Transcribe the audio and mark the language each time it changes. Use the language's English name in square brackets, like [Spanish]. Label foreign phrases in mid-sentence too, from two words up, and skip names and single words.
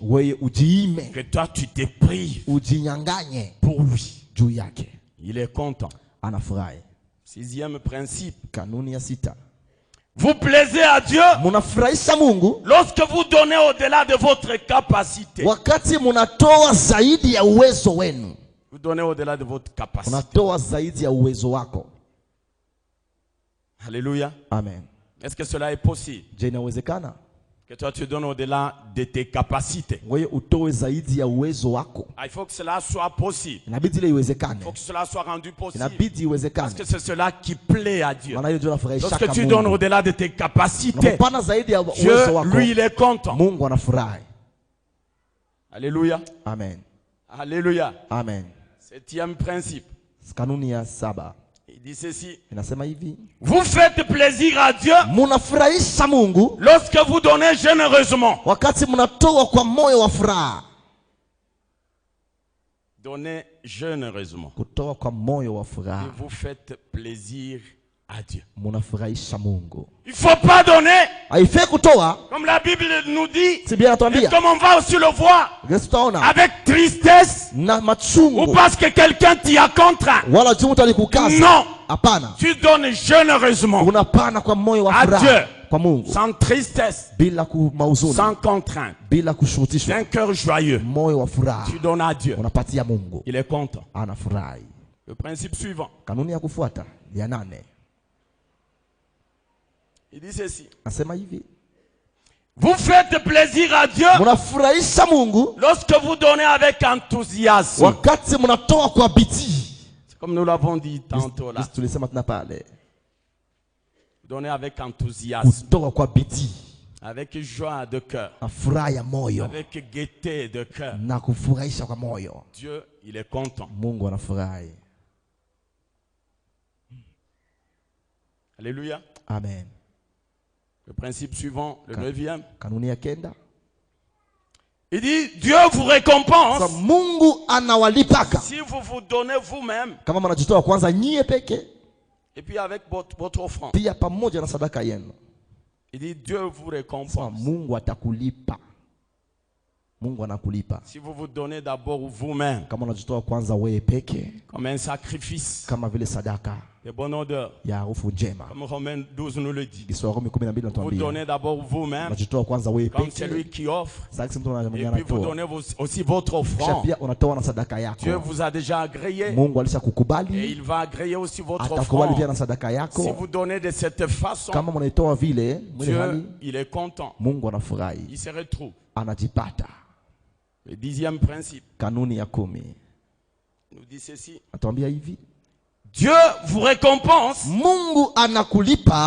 [French] Que toi tu te prives pour lui. Il est content. Sixième principe. Vous plaisez à Dieu [Swahili] munafurahisha Mungu [French] lorsque vous donnez au-delà de votre capacité. [Swahili] wakati munatoa zaidi ya uwezo wenu. [French] Vous donnez au-delà de votre capacité. [Swahili] Unatoa zaidi ya uwezo wako. [French] Alléluia. Amen. Est-ce que cela est possible? [Swahili] Je, inawezekana [French] Que toi tu donnes au-delà de tes capacités. [Swahili] wewe utoe zaidi ya uwezo wako? [French] Il faut que cela soit possible. [Swahili] Inabidi ile iwezekane. [French] Il faut que cela soit rendu possible. [Swahili] Inabidi iwezekane. [French] Parce que c'est cela qui plaît à Dieu. [Swahili] Maana hiyo ndio inafurahisha [French] Lorsque tu [Swahili] Mungu. [French] donnes au-delà de tes capacités, [Swahili] Unapopana zaidi ya uwezo [French] Dieu, [Swahili] wako, [French] lui, il est content. [Swahili] Mungu anafurahi. [French] Alléluia. Amen. Alléluia. Amen. 7e principe. [Swahili] Kanuni ya 7 [French] Il dit ceci. [Swahili] inasema hivi. [French] Vous faites plaisir à Dieu [Swahili] Munafurahisha Mungu [French] lorsque vous donnez généreusement. [Swahili] wakati mnatoa kwa moyo wa furaha. [French] Donnez généreusement. [Swahili] Kutoa kwa moyo wa furaha. [French] Et vous faites plaisir à Dieu. [Swahili] Munafurahisha Mungu. [French] Il ne faut pas donner, [Swahili] Haifai kutoa, [French] comme la Bible nous dit, si bien et [Swahili] natuambia, [French] comme on va aussi le voir, [Swahili] tutaona [French] avec tristesse, [Swahili] na [French] ou [Swahili] machungu [French] parce que quelqu'un t'y a contraint. [Swahili] wala juu mtu alikukaza. [French] Non, [Swahili] Hapana. [French] tu donnes généreusement [Swahili] Unapana kwa moyo wa [French] à [Swahili] furaha [French] Dieu, [Swahili] kwa Mungu, [French] sans tristesse, [Swahili] bila mauzuni, [French] sans contrainte, [Swahili] bila kushurutishwa, [French] d'un cœur joyeux. [Swahili] moyo wa furaha. [French] Tu donnes à Dieu. [Swahili] Unapatia Mungu, [French] Il est content. [Swahili] anafurahi. [French] Le principe suivant, [Swahili] Kanuni ya kufuata ya 8 [French] il dit ceci. [Swahili] nasema hivi. [French] Vous faites plaisir à Dieu [Swahili] Munafurahisha Mungu [French] lorsque vous donnez avec enthousiasme. [Swahili] wakati mnatoa kwa bidii. [French] C'est comme nous l'avons dit tantôt là. [Swahili] Tulisema tunapale [French] Donnez avec enthousiasme, [Swahili] kutoa kwa bidii [French] avec joie de cœur, [Swahili] na furaha ya moyo [French] avec gaieté de cœur. [Swahili] na kufurahisha kwa moyo. [French] Dieu, il est content. [Swahili] Mungu anafurahi. [French] Alléluia. Amen. Le principe suivant, le 9e. [Swahili] Kanuni ya 9. [French] Il dit, Dieu vous récompense [Swahili] Sasa Mungu anawalipaka [French] si vous vous donnez vous-même [Swahili] kama mnajitoa kwanza nyie peke, [French] et puis avec votre offrande. [Swahili] pia pamoja na sadaka yenu. [French] Il dit, Dieu vous [Swahili] Sasa [French] récompense [Swahili] Mungu atakulipa. Mungu anakulipa [French] si vous vous donnez d'abord vous-même [Swahili] kama unajitoa kwanza wewe peke, [French] comme un sacrifice [Swahili] kama vile sadaka [French] de bonne odeur. [Swahili] ya harufu njema. [French] Comme Romains 12 nous le dit. [Swahili] Warumi 12 [French] Vous [Swahili] natuambia [French] donnez d'abord vous-même [Swahili] unajitoa kwanza wewe [French] comme [Swahili] peke, [French] celui qui offre. [Swahili] sasa mtu [French] Et [Swahili] mwenye [French] puis vous [Swahili] anatoa [French] donnez aussi votre [Swahili] kisha [French] offrande. [Swahili] pia unatoa na sadaka yako. [French] Dieu vous a déjà agréé [Swahili] Mungu [French] et [Swahili] alishakukubali, [French] il va agréer aussi votre [Swahili] atakubali pia [French] offrande. [Swahili] na sadaka [French] Si [Swahili] yako. [French] vous donnez de cette façon, [Swahili] Kama mnaitoa vile mwili [French] Dieu, [Swahili] hali, [French] il est content. [Swahili] Mungu anafurahi, [French] Il se retrouve. [Swahili] anajipata. [French] Le 10e principe [Swahili] Kanuni ya 10 [French] nous dit ceci. [Swahili] atuambia hivi. [French] Dieu vous récompense [Swahili] Mungu anakulipa